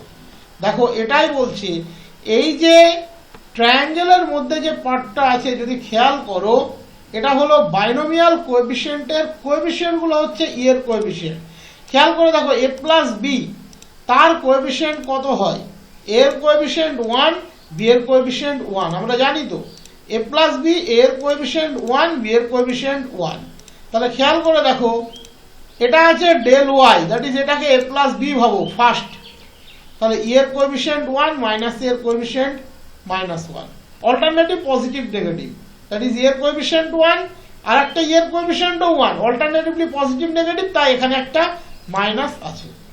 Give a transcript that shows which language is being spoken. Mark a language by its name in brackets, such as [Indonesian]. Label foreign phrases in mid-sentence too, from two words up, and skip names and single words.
[Bangla] দেখো এটাই বলছে, এই যে ট্রায়াঙ্গেলের মধ্যে যে পার্টটা আছে যদি খেয়াল করো, এটা হলো [English] binomial coefficient coefficients [Bangla] হচ্ছে ই এর কোএফিসিয়েন্ট। খেয়াল করে দেখো [English] a plus b [Bangla] তার কোএফিসিয়েন্ট কত হয়, a এর কোএফিসিয়েন্ট 1, b এর কোএফিসিয়েন্ট 1। আমরা জানি তো [English] a plus b, [Bangla] a এর কোএফিসিয়েন্ট 1, b এর কোএফিসিয়েন্ট 1। তাহলে খেয়াল করে দেখো এটা আছে del y, [English] that is [Bangla] এটাকে [English] a plus b [Bangla] ভাবো ফার্স্ট, তাহলে ই এর কোএফিসিয়েন্ট 1 মাইনাস এর কোএফিসিয়েন্ট -1, [English] alternative positive negative, that is [Bangla] এর কোএফিসিয়েন্ট 1 আর একটা এর কোএফিসিয়েন্টও 1, [English] alternatively positive negative, [Bangla] তাই এখানে একটা মাইনাস আছে।